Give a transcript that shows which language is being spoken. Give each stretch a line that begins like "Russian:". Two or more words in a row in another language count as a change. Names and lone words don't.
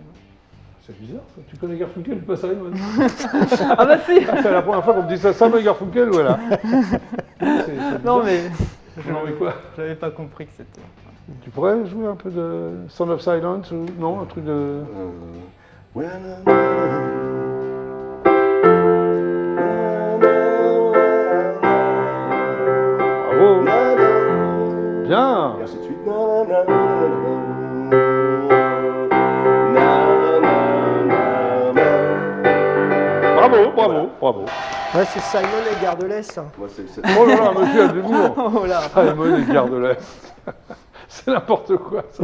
French: C'est bizarre, ça. Tu connais Garfunkel ou pas Simon? Ah bah si Ah, c'est la première fois qu'on me dit ça, Simon et Garfunkel, voilà. Non, mais Non, mais quoi? j'avais pas compris que c'était... Tu pourrais jouer un peu de Sound of Silence ou non, un truc de... Ouais, na, na, Bravo. na, na, na. Bien. Et ainsi de suite. Na, na, na, na, na, na, na. Bravo, bravo, bravo. Ouais, c'est Simon et Gare de l'Est. Moi, c'est- Oh là là, monsieur a de l'humour. Oh là. Simon et Gare de l'Est. C'est n'importe quoi, ça.